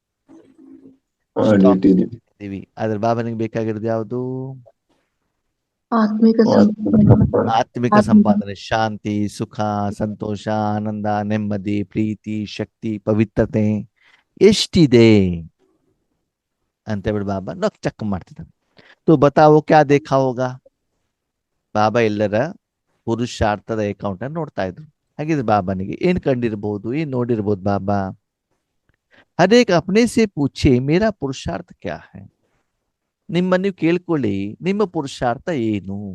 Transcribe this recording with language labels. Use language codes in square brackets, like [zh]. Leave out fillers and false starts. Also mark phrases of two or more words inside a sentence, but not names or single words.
[kn] ಇಟ್ಟಿದ್ದೀವಿ. ಆದ್ರೆ ಬಾಬನಿಗೆ ಬೇಕಾಗಿರೋದು ಯಾವುದು? ಆತ್ಮಿಕ ಸಂಪಾದನೆ. ಶಾಂತಿ, ಸುಖ, ಸಂತೋಷ, ಆನಂದ, ನೆಮ್ಮದಿ, ಪ್ರೀತಿ, ಶಕ್ತಿ, ಪವಿತ್ರತೆ ಎಷ್ಟಿದೆ ಅಂತ ಹೇಳಿ ಬಾಬಾ ನಾವು ಚೆಕ್ ಮಾಡ್ತಿದ್ದಾನೆ. [hi] तो बताओ क्या देखा होगा? [kn] ಬಾಬಾ ಎಲ್ಲರ ಪುರುಷಾರ್ಥದ ಅಕೌಂಟ್ ಅನ್ನು ನೋಡ್ತಾ ಇದ್ರು. ಹಾಗಿದ್ರೆ ಬಾಬನಿಗೆ ಏನ್ ಕಂಡಿರ್ಬೋದು, ಏನ್ ನೋಡಿರ್ಬೋದು ಬಾಬಾ? [hi] हर एक अपने से पूछे मेरा पुरुषार्थ क्या है. [kn] ನಿಮ್ಮ ನೀವು ಕೇಳ್ಕೊಳ್ಳಿ, ನಿಮ್ಮ ಪುರುಷಾರ್ಥ ಏನು?